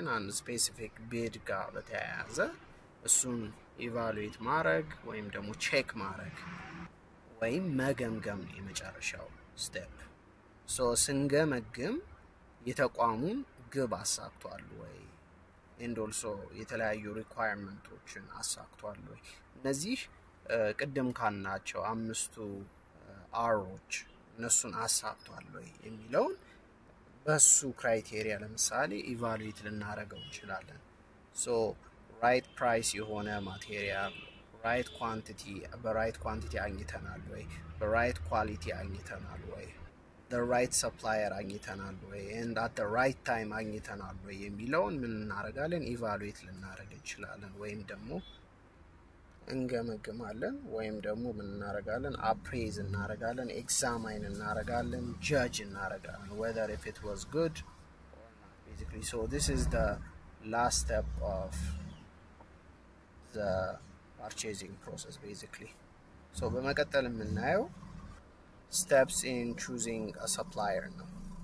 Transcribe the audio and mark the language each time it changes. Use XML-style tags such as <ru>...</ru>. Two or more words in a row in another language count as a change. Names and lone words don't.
<am>አንድ ስፔሲፊክ ቢድ ጋር በተያያዘ እሱን ኢቫሉዌት ማድረግ ወይም ደግሞ ቼክ ማድረግ ወይም መገምገም የመጨረሻው ስቴፕ። ሶ ስንገመግም የተቋሙን ግብ አሳክቷል ወይ</am> <en>and also</en> <am>የተለያዩ ሪኳየርመንቶችን አሳክቷል ወይ፣ እነዚህ ቅድም ካናቸው አምስቱ አሮች እነሱን አሳክቷል ወይ የሚለውን በሱ ክራይቴሪያ ለምሳሌ ኢቫሉዌት ልናደርገው እንችላለን። ሶ</am> <en>right price</en> <am>የሆነ ማቴሪያል</am> <en>right quantity</en> <am>በራይት ኳንቲቲ አግኝተናል ወይ፣ በራይት ኳሊቲ አግኝተናል ወይ፣</am> <en>the right supplier</en> <am>አግኝተናል ወይ</am> <en>and at the right time</en> <am>አግኝተናል ወይ የሚለውን ምን እናደርጋለን ኢቫሉዌት ልናደርግ እንችላለን፣ ወይም ደግሞ እንገመግማለን፣ ወይም ደግሞ ምን እናደርጋለን አፕሬዝ እናደርጋለን፣ ኤግዛማይን እናደርጋለን፣ ጀጅ እናደርጋለን</am> <en>whether if it was good or not basically. So this is the last step of the purchasing process basically.</en> <am>So በመቀጠል የምናየው</am> <en>steps in choosing a supplier</en> <am>ነው።</am>